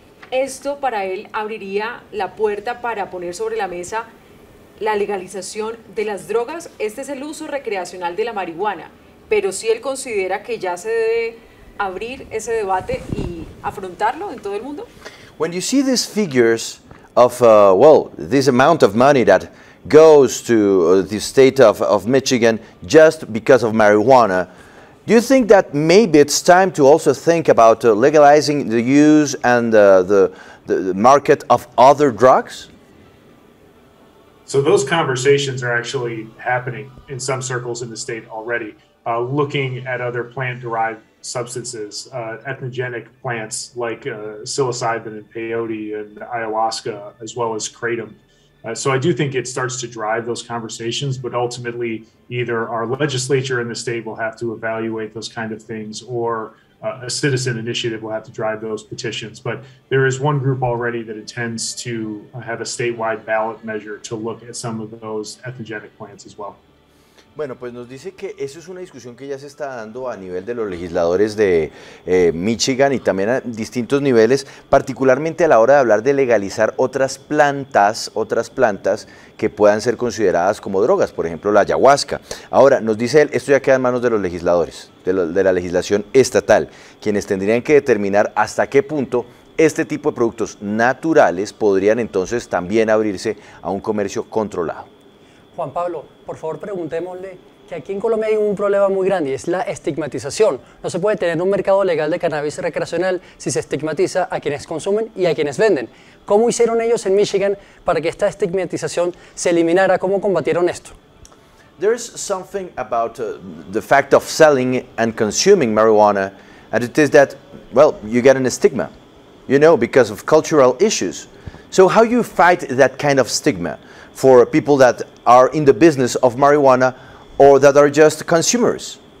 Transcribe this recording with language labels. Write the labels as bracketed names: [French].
[Spanish] Esto para él abriría la puerta para poner sobre la mesa la legalización de las drogas. Este es el uso recreacional de la marihuana, pero sí él considera que ya se debe abrir ese debate y afrontarlo en todo el mundo. [English] When you see these figures of, this amount of money that goes to the state of Michigan just because of marijuana, do you think that maybe it's time to also think about legalizing the use and the market of other drugs? So those conversations are actually happening in some circles in the state already, looking at other plant-derived substances, ethnogenic plants like psilocybin and peyote and ayahuasca, as well as kratom. So I do think it starts to drive those conversations, but ultimately either our legislature in the state will have to evaluate those kind of things, or a citizen initiative will have to drive those petitions. But there is one group already that intends to have a statewide ballot measure to look at some of those ethnogenic plants as well. [Spanish] Bueno, pues nos dice que eso es una discusión que ya se está dando a nivel de los legisladores de Michigan y también a distintos niveles, particularmente a la hora de hablar de legalizar otras plantas que puedan ser consideradas como drogas, por ejemplo la ayahuasca. Ahora, nos dice él, esto ya queda en manos de los legisladores, de la legislación estatal, quienes tendrían que determinar hasta qué punto este tipo de productos naturales podrían entonces también abrirse a un comercio controlado. Juan Pablo, por favor preguntémosle que aquí en Colombia hay un problema muy grande y es la estigmatización. No se puede tener un mercado legal de cannabis recreacional si se estigmatiza a quienes consumen y a quienes venden. ¿Cómo hicieron ellos en Michigan para que esta estigmatización se eliminara? ¿Cómo combatieron esto? [English] There's something about the fact of selling and consuming marijuana, and it is that, well, you get a stigma, you know, because of cultural issues. So how you fight that kind of stigma for people that are in the business of marijuana or that are just consumers?